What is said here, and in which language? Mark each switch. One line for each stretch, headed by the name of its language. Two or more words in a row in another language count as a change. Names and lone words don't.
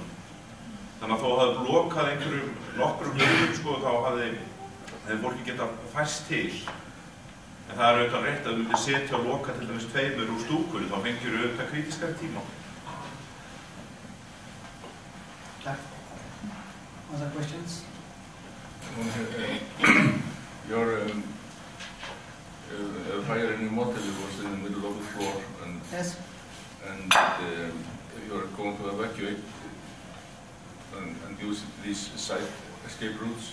Icelandic: Þannig að þó hafði lokað einhverjum nokkrum hliðum, sko, þá hefði fólki getað færst til. En það er auðvitað rétt að þú myndir setja og loka til dæmis 2 úr stúkunni, þá fengir þú auðvitað krítískari tíma. Takk.
English: Other questions? Your fire in your model was in the middle of the floor, and yes. And you are going to evacuate and use these side escape routes.